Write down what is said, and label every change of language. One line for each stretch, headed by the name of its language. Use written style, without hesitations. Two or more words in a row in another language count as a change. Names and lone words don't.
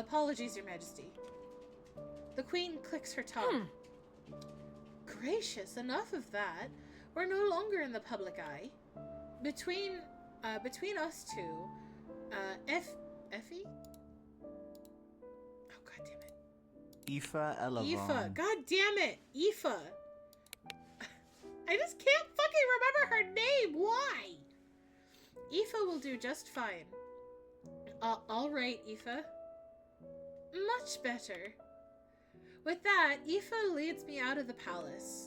English: Apologies, Your Majesty. The Queen clicks her tongue. Gracious, enough of that. We're no longer in the public eye. Between us two, Effie? Oh, god damn it. Aoife Elavon. Aoife. God damn it. Aoife. I just can't fucking remember her name. Why? Aoife will do just fine. All right, Aoife. Much better. With that, Aoife leads me out of the palace.